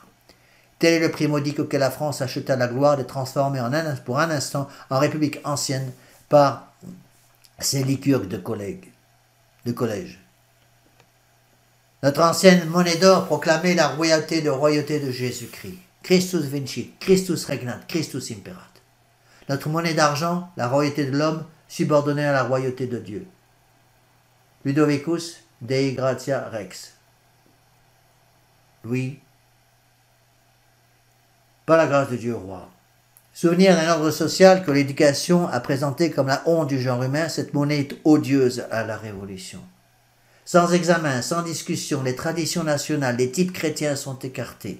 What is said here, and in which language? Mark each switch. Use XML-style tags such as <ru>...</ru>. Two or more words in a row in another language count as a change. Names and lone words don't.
<fr>Tel est le prix modique auquel la France acheta la gloire de transformer pour un instant en République ancienne par ses lycurgues de collège. Notre ancienne monnaie d'or proclamait la royauté de Jésus-Christ.</fr> <la>Christus vincit, Christus regnat, Christus imperat.</la> <fr>Notre monnaie d'argent, la royauté de l'homme, subordonnée à la royauté de Dieu.</fr> <la>Ludovicus Dei gratia rex.</la> <fr>Louis, par la grâce de Dieu roi. Souvenir d'un ordre social que l'éducation a présenté comme la honte du genre humain, cette monnaie est odieuse à la Révolution. Sans examen, sans discussion, les traditions nationales, les types chrétiens sont écartés.</fr>